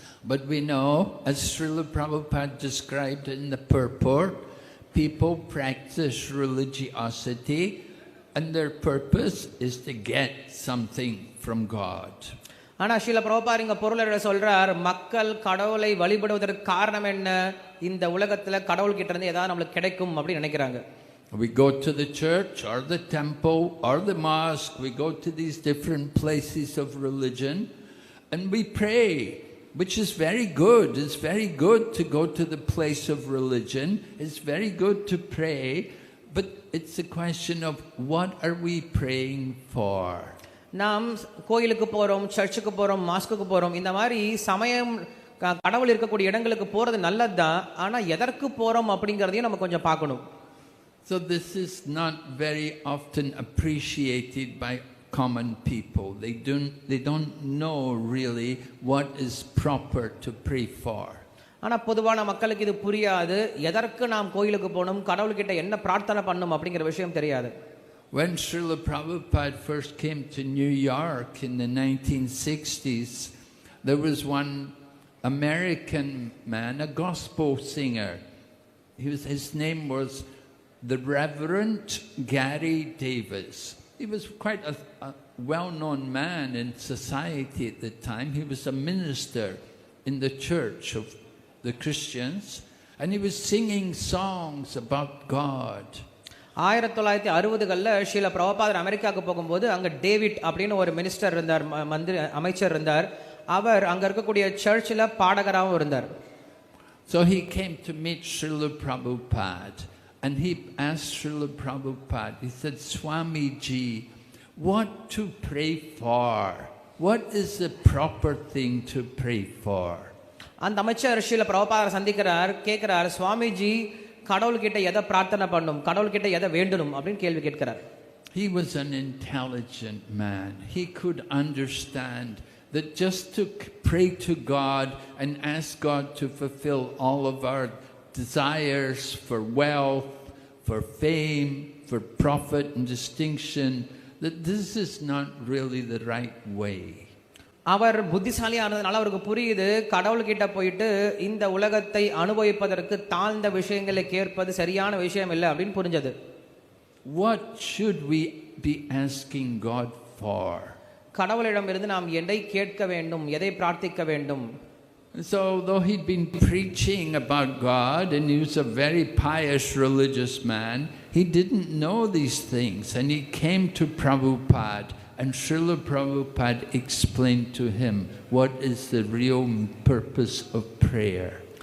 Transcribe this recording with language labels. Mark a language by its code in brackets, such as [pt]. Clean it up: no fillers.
[en] But we know, as Srila Prabhupada described in the purport, people practice religiosity and their purpose is to get something from God. [ta] ஆனா ஸ்ரீல பிரபுபாத் இங்க பொருளை சொல்றார், மக்கள் கடவுளை வழிபடுவதற்கு காரணம் என்ன? இந்த உலகத்துல கடவுள் கிட்ட இருந்து ஏதாவது நம்மளுக்கு கிடைக்கும் அப்படின்னு நினைக்கிறாங்க. [en] We go to the church or the temple or the mosque, we go to these different places of religion and we pray, which is very good. It's very good to go to the place of religion. It's very good to pray, but it's a question of what are we praying for? [ta] நாம் கோயிலுக்கு போறோம், சர்ச்சுக்கு போறோம், மாஸ்குக்கு போறோம், இந்த மாதிரி சமயம் கடவுள் இருக்கக்கூடிய இடங்களுக்கு போறது நல்லதுதான், ஆனா எதற்கு போறோம் அப்படிங்கறதையும் நம்ம கொஞ்சம் பார்க்கணும். [en] So this is not very often appreciated by common people. They don't know really what is proper to pray for. [ta] ஆனா பொதுவான மக்களுக்கு இது புரியாது. எதற்கு நாம் கோயிலுக்கு போகணும், கடவுள்கிட்ட என்ன பிரார்த்தனை பண்ணணும் அப்படிங்கிற விஷயம் தெரியாது. [en] When Srila Prabhupada first came to New York in the 1960s, there was one American man, a gospel singer. His name was the Reverend Gary Davis. He was quite a well-known man in society at the time. He was a minister in the church of the Christians, and he was singing songs about God. [ta] 1960களில் Srila பிரபுபாதர் அமெரிக்காவுக்கு போகும்போது அங்கே David அப்படின்னு ஒரு minister இருந்தார், அமைச்சர் இருந்தார். அவர் அங்கே இருக்கக்கூடிய சர்ச்சில் பாடகராகவும் இருந்தார். [en] So he came to meet Srila Prabhupada, and he asked Srila Prabhupada, he said, Swamiji, what to pray for? What is the proper thing to pray for? [ta] அந்த அமைச்சர் ஸ்ரீல பிரபுபாதரை சந்திக்கிறார், கேட்கிறார், சுவாமிஜி கடவுள்கிட்ட எதை பிரார்த்தனை பண்ணும், கடவுள்கிட்ட எதை வேண்டணும் அப்படின்னு கேள்வி கேட்கிறார். [en] He was an intelligent man. He could understand that just to pray to God and ask God to fulfill all of our desires for wealth, for fame, for profit and distinction, that this is not really the right way. [ta] அவர் புத்திசாலியானதுனால அவருக்கு புரியுது, கடவுள்கிட்ட போயிட்டு இந்த உலகத்தை அனுபவிப்பதற்கு தாழ்ந்த விஷயங்களை கேட்பது சரியான விஷயம் இல்லை அப்படின்னு புரிஞ்சது. [en] What should we be asking God for? [ta] கடவுளிடமிருந்து நாம் எதை கேட்க வேண்டும், எதை பிரார்த்திக்க வேண்டும்? [en] So though he'd been preaching about God and he was a very pious religious man, he didn't know these things, and he came to Prabhupada, and Srila Prabhupada explained to him what is the real purpose of prayer.